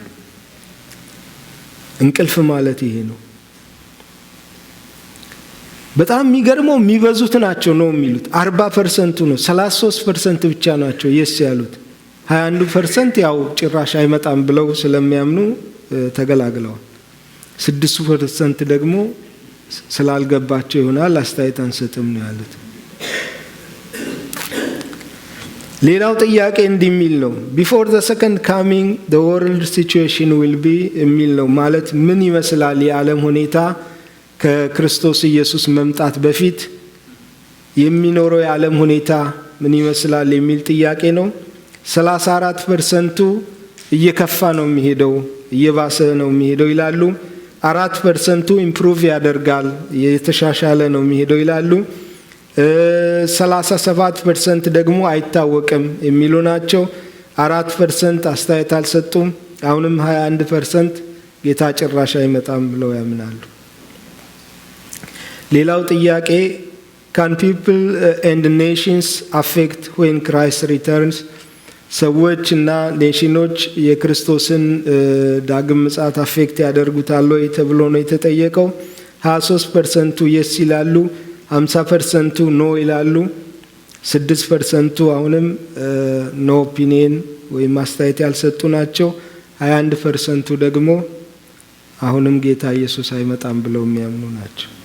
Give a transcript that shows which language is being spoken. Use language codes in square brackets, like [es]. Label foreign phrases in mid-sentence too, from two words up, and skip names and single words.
[am] እንቅልፍ ማለት ይሄ ነው። በጣም የሚገርመው የሚበዙት ናቸው ነው የሚሉት 40% ነው። 33% ብቻ ናቸው የስ ያሉት። 21% ያው ጭራሽ አይመጣም ብለው ስለሚያምኑ ተገላግለዋል። 6% ደግሞ ስላልገባቸው ይሆናል አስተያየት አንሰጥም ነው ያሉት። ሌላው ጥያቄ እንዲህ የሚል ነው። [en] Before the second coming the world situation will be [am] የሚል ነው። ማለት ምን ይመስላል የዓለም ሁኔታ ከክርስቶስ ኢየሱስ መምጣት በፊት የሚኖረው የዓለም ሁኔታ ምን ይመስላል የሚል ጥያቄ ነው። 34% እየከፋ ነው የሚሄደው፣ እየባሰ ነው የሚሄደው ይላሉ። 4% ኢምፕሩቭ ያደርጋል፣ የተሻሻለ ነው የሚሄደው ይላሉ። 37% ደግሞ አይታወቅም የሚሉ ናቸው። 4% አስተያየት አልሰጡም። አሁንም 21% ጌታ ጭራሽ አይመጣም ብለው ያምናሉ። ሌላው ጥያቄ [en] Can people and nations affect when Christ returns? [am] ሰዎች እና ኔሽኖች የክርስቶስን ዳግም ምጽአት አፌክት ያደርጉታል ወይ ተብሎ ነው የተጠየቀው። 23% የስ ይላሉ፣ 50% ኖ ይላሉ። 6% አሁንም [en] no opinion [am] ወይም አስተያየት ያልሰጡ ናቸው። 21% ደግሞ አሁንም ጌታ ኢየሱስ አይመጣም ብለው የሚያምኑ ናቸው።